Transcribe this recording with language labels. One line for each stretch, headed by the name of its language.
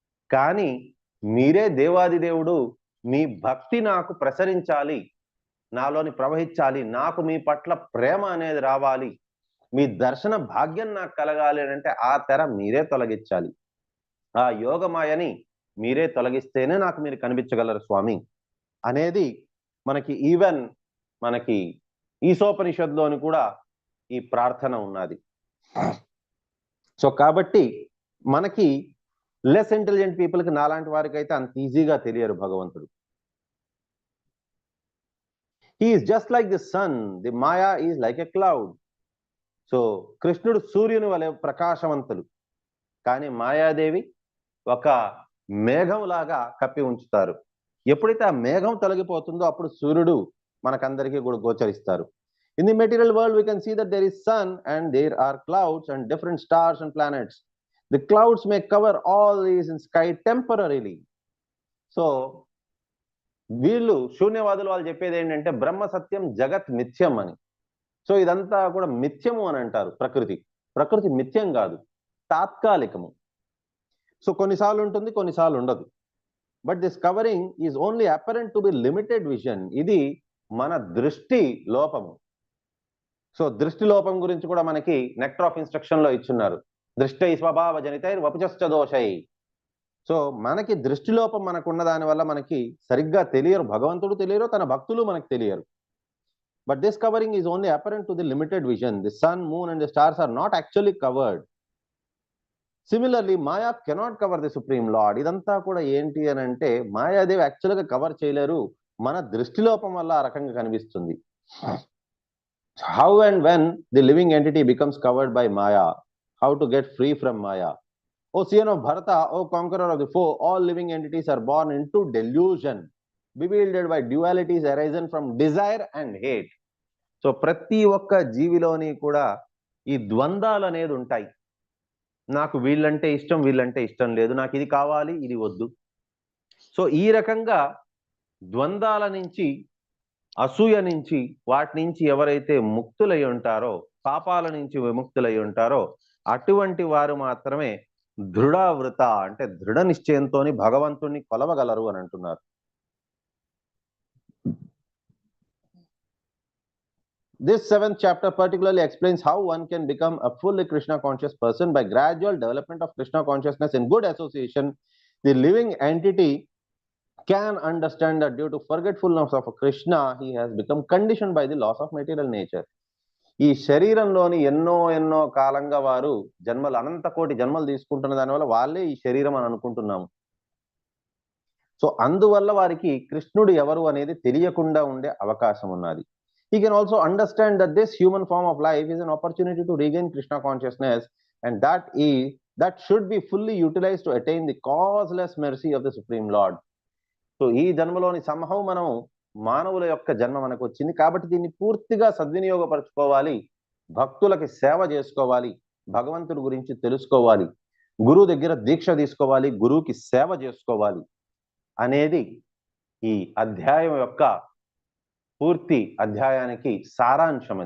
Telugu: కానీ మీరే దేవాది దేవుడు, మీ భక్తి నాకు ప్రసరించాలి, నాలోని ప్రవహించాలి, నాకు మీ పట్ల ప్రేమ అనేది రావాలి, మీ దర్శన భాగ్యం నాకు కలగాలి అంటే ఆ తెర మీరే తొలగించాలి, ఆ యోగమాయని మీరే తొలగిస్తేనే నాకు మీరు కనిపించగలరు స్వామి అనేది మనకి ఈవెన్ మనకి ఈశోపనిషత్తులోని కూడా ఈ ప్రార్థన ఉన్నది. సో కాబట్టి మనకి
English: less intelligent పీపుల్కి,
Telugu: నాలాంటి వారికి అయితే అంత ఈజీగా తెలియరు భగవంతుడు.
English: He is just like the sun, the Maya is like a cloud.
Telugu: So కృష్ణుడు సూర్యుని వలె ప్రకాశవంతులు, కానీ మాయాదేవి ఒక మేఘం లాగా కప్పి ఉంచుతారు. ఎప్పుడైతే ఆ మేఘం తొలగిపోతుందో అప్పుడు సూర్యుడు మనకందరికీ కూడా గోచరిస్తారు.
English: In the material world we can see that there is sun and there are clouds and different stars and planets. The clouds may cover all these in sky temporarily.
Telugu: So వీళ్ళు శూన్యవాదులు వాళ్ళు చెప్పేది ఏంటంటే బ్రహ్మ సత్యం జగత్ మిథ్యం అని. సో ఇదంతా కూడా మిథ్యము అని అంటారు. ప్రకృతి మిథ్యం కాదు, తాత్కాలికము. సో కొన్నిసార్లు ఉంటుంది, కొన్నిసార్లు ఉండదు.
English: But this covering is only apparent to be limited vision.
Telugu: ఇది మన దృష్టి లోపము. సో దృష్టి లోపం గురించి కూడా మనకి నెక్టర్ ఆఫ్ ఇన్స్ట్రక్షన్ లో ఇచ్చున్నారు.
Sanskrit: దృష్టై స్వభావ జనితై వపుజశ్చ దోషై.
Telugu: సో మనకి దృష్టి లోపం మనకున్న దాని వల్ల మనకి సరిగ్గా తెలియరు, భగవంతుడు తెలియరు, తన భక్తులు మనకు తెలియరు.
English: But this covering is only apparent to the limited vision. The sun, moon and the stars are not actually covered. Similarly, Maya cannot cover the Supreme Lord.
Telugu: ఇదంతా కూడా ఏంటి అని అంటే మాయాదేవి యాక్చువల్గా కవర్ చేయలేరు, మన దృష్టిలోపం వల్ల ఆ రకంగా కనిపిస్తుంది.
English: how and when the living entity becomes covered by Maya, how to get free from Maya. O son of Bharata, O conqueror of the foe, all living entities are born into delusion, bewildered by dualities arisen from desire and hate.
Telugu: So ప్రతి ఒక్క జీవిలోని కూడా ఈ ద్వంద్వాలు అనేది ఉంటాయి. నాకు వీళ్ళంటే ఇష్టం, వీళ్ళంటే ఇష్టం లేదు, నాకు ఇది కావాలి, ఇది వద్దు. సో ఈ రకంగా ద్వంద్వాల నుంచి, అసూయ నుంచి, వాటి నుంచి ఎవరైతే ముక్తులై ఉంటారో, పాపాల నుంచి విముక్తులై ఉంటారో అటువంటి వారు మాత్రమే దృఢవృత అంటే దృఢ నిశ్చయంతో భగవంతుణ్ణి కొలవగలరు అని అంటున్నారు.
English: This 7th chapter particularly explains how one can become a fully Krishna conscious person by gradual development of Krishna consciousness in good association. The living entity can understand that due to forgetfulness of Krishna, he has become conditioned by the loss of material nature.
Telugu: ఈ శరీరంలోని ఎన్నో కాలంగా వారు జన్మలు, అనంత కోటి జన్మలు తీసుకుంటున్న దానివల్ల వాళ్ళే ఈ శరీరం అని అనుకుంటున్నాము. సో అందువల్ల వారికి కృష్ణుడు ఎవరు అనేది తెలియకుండా ఉండే అవకాశం ఉన్నది.
English: He can also understand that this human form of life is an opportunity to regain Krishna consciousness, and that should be fully utilized to attain the causeless mercy of the Supreme Lord.
Telugu: So ఈ జన్మలోని somehow మనం మానవుల యొక్క జన్మ మనకు వచ్చింది కాబట్టి దీన్ని పూర్తిగా సద్వినియోగపరచుకోవాలి, భక్తులకి సేవ చేసుకోవాలి, భగవంతుడి గురించి తెలుసుకోవాలి, గురువు దగ్గర దీక్ష తీసుకోవాలి, గురువుకి సేవ చేసుకోవాలి అనేది ఈ అధ్యాయం యొక్క పూర్తి అధ్యాయానికి సారాంశం.